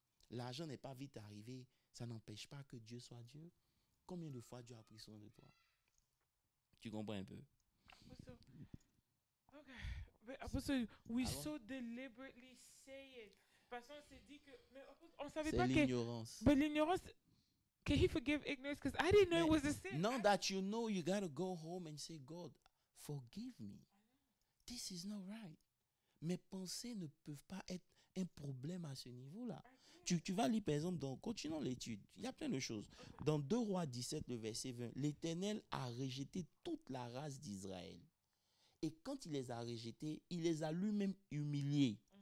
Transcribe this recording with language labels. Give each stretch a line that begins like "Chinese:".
French: L'argent n'est pas vite arrivé, ça n'empêche pas que Dieu soit Dieu. Combien de fois Dieu a pris soin de toi? Tu comprends un peu?
English: Apostle, okay. But Apostle, we
French: Alors?
English: so deliberately say it.
French: Parce qu'on s'est dit que, mais Apostle, on savait C'est pas que, l'ignorance.
English: but l'ignorance, can he forgive ignorance? Because I didn't know it was a sin. Now that you know, you got to go home and say, God, forgive me. This is not right.
French: Mes pensées ne peuvent pas être un problème à ce niveau-là. Tu vas lire par exemple, continuons l'étude, il y a plein de choses. Dans 2 Rois 17, le verset 20, l'Éternel a rejeté toute la race d'Israël. Et quand il les a rejetés, il les a lui-même humiliés.